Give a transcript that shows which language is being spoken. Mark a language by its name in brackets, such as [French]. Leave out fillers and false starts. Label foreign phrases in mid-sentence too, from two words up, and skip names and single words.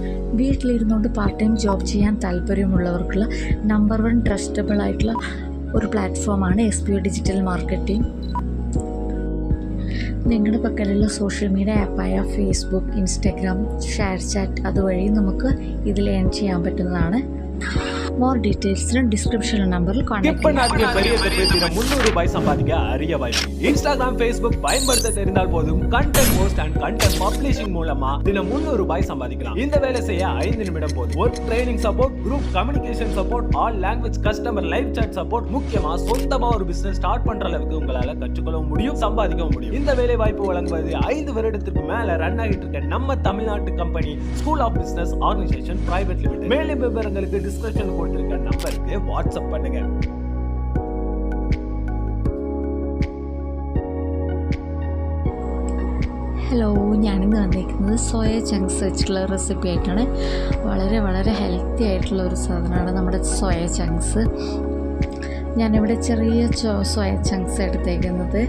[Malayalam] വീട്ടിലിരുന്നുകൊണ്ട് [English] part time job [Malayalam] ചെയ്യാൻ താല്പര്യമുള്ളവർക്കുള്ള [English] number 1 trustable [Malayalam] ആയിട്ടുള്ള ഒരു പ്ലാറ്റ്ഫോമാണ് SPO ഡിജിറ്റൽ മാർക്കറ്റിംഗ്. നിങ്ങളുടെ പക്കലുള്ള [English] social media [Malayalam] ആപ്പായ ഫേസ്ബുക്ക്, ഇൻസ്റ്റാഗ്രാം, ഷെയർ ചാറ്റ് അതുവഴി നമുക്ക് ഇതിൽ ഏൺ ചെയ്യാൻ പറ്റുന്നതാണ്. [English] more details description number [Tamil] கான்டாக்ட் பண்ணுங்க. பெரிய தினம் ₹300 சம்பாதிக்க அரிய வாய்ப்பு. இன்ஸ்டாகிராம், ஃபேஸ்புக் பயன்படுத்த தெரிந்தால் போதும் [English] content post and content publishing [Tamil] மூலமா தினம் ₹300 சம்பாதிக்கலாம். இந்த வேலை செய்ய 5 நிமிடம் போதும். [English] work training support, group communication support, all language customer live chat support, [Tamil] முக்கியமா சொந்தமா ஒரு [English] business start [Tamil] பண்ற அளவுக்கு உங்களால கற்றுக்கொள்ள முடியும், சம்பாதிக்கவும் முடியும். இந்த வேலை வாய்ப்பு வழங்குவது 5 வருடத்திற்கு மேல ரன் ஆகிட்டு இருக்க நம்ம தமிழ்நாட்டு கம்பெனி ஸ்கூல் ஆஃப் பிசினஸ் ஆர்கனைசேஷன் பிரைவேட் லிமிடெட். மேலும் விவரங்களுக்கு டிஸ்கிரிப்ஷன் கொடுத்திருக்க நம்பருக்கு வாட்ஸ்அப் பண்ணுங்க. [Malayalam] ഹലോ, ഞാനിന്ന് വന്നിരിക്കുന്നത് [English] soya chunks [Malayalam] വെച്ചിട്ടുള്ള റെസിപ്പി ആയിട്ടാണ്. വളരെ ഹെൽത്തി ആയിട്ടുള്ള ഒരു സാധനമാണ് നമ്മുടെ [English] soya chunks. [Malayalam] ഞാനിവിടെ ചെറിയ [English] soya chunks [Malayalam] എടുത്തേക്കുന്നത്.